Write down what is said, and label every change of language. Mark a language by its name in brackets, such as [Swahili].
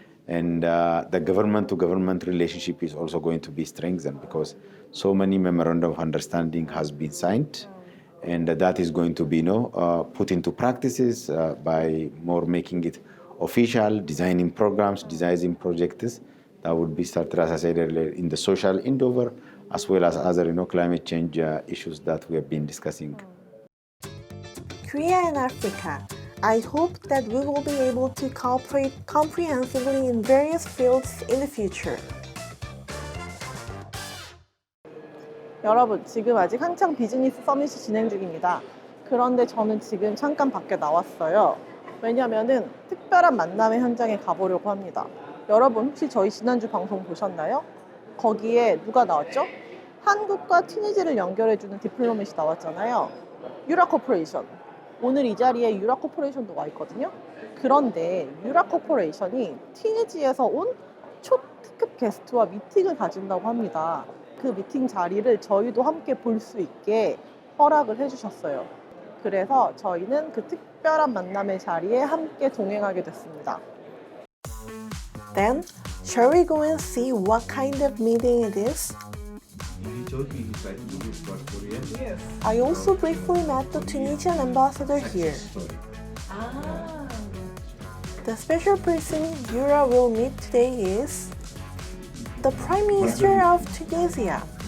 [English] And the government-to-government relationship is also going to be strengthened because so many memorandum of understanding has been signed, and that is going to be put into practices by more making it official, designing programs, designing projects that would be started, as I said earlier, in the social endeavor, as well as other climate change issues that we have been discussing. Korea and Africa. I hope that we will be able to cooperate comprehensively in various fields in the future. [Korean] 여러분, 지금 아직 한창 비즈니스 서밋이 진행 중입니다. 그런데 저는 지금 잠깐 밖에 나왔어요. 왜냐면은 특별한 만남의 현장에 가보려고 합니다. 여러분, 혹시 저희 지난주 방송 보셨나요? 거기에 누가 나왔죠? 한국과 튀니지를 연결해주는 디플로맷이 나왔잖아요. 유라 코퍼레이션. 오늘 이 자리에 유라 코퍼레이션도 와 있거든요. 그런데 유라 코퍼레이션이 튀니지에서 온 초특급 게스트와 미팅을 가진다고 합니다. 그 미팅 자리를 저희도 함께 볼 수 있게 허락을 해주셨어요. 그래서 저희는 그 특별한 만남의 자리에 함께 동행하게 됐습니다. [English] Then, shall we go and see what kind of meeting it is? I also briefly met the Tunisian ambassador here. The special person Yura will meet today is the Prime Minister of Tunisia.